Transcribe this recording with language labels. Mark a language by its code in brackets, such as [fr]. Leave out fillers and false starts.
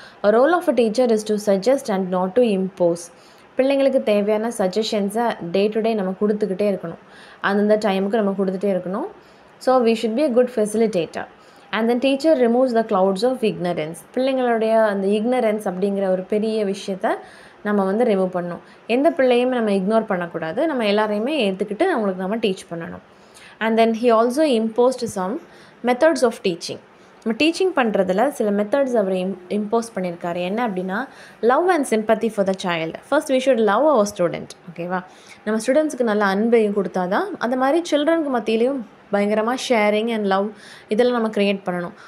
[en] A role of a teacher is to suggest and not to impose. [ta] பிள்ளைங்களுக்கு தேவையான சஜஷன்ஸை day to day நம்ம கொடுத்துக்கிட்டே இருக்கணும், அந்தந்த டைமுக்கு நம்ம கொடுத்துட்டே இருக்கணும். [en] So we should be a good facilitator. And then teacher removes the clouds of ignorance. [ta] பிள்ளைங்களுடைய அந்த ignorance அப்படிங்கிற ஒரு பெரிய விஷயத்தை நம்ம வந்து ரிமூவ் பண்ணணும். எந்த பிள்ளையுமே நம்ம இக்னோர் பண்ணக்கூடாது, நம்ம எல்லாரையுமே ஏற்றுக்கிட்டு அவங்களுக்கு நம்ம டீச் பண்ணணும். [en] And then he also imposed some methods of teaching. [ta] நம்ம டீச்சிங் பண்ணுறதுல சில மெத்தட்ஸ் அவர் இம்போஸ் பண்ணியிருக்காரு. என்ன அப்படின்னா, [en] Love and sympathy for the child. First we should love our student. ஓகேவா? [ta] நம்ம ஸ்டூடெண்ட்ஸுக்கு நல்ல அன்பையும் கொடுத்தா தான் அந்த மாதிரி சில்ட்ரனுக்கு மத்தியிலையும் பயங்கரமாக ஷேரிங் அண்ட் லவ் இதெல்லாம் நம்ம க்ரியேட் பண்ணணும்.